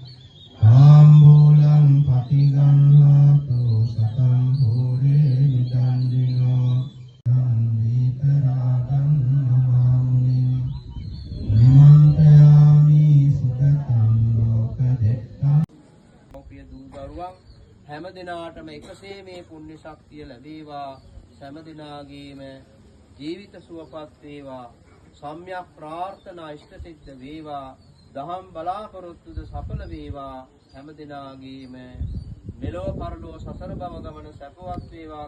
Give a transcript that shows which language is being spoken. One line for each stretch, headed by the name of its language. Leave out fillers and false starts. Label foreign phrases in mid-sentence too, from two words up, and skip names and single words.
Pali: ආම්බූලං පටිගන්හාතු සතං භූරේ නිදන්දිනෝ විතරාගං නමාමුනි නිමන්තයාමි සුගතං ලෝකදෙත්තං.
Sinhala: ප්‍රිය දූ දරුවන් හැම දිනාටම එකසේ මේ පුණ්‍ය ශක්තිය ලැබේවා. හැම දිනාගේම ජීවිත සුවපත් වේවා. සම්‍යක් ප්‍රාර්ථනා ඉෂ්ට සිද්ධ වේවා. දහම් බලාපොරොත්තුද සඵල වේවා. හැම දිනාගේම මෙලොව පරලොව සසර බව ගමන සැපවත් වේවා.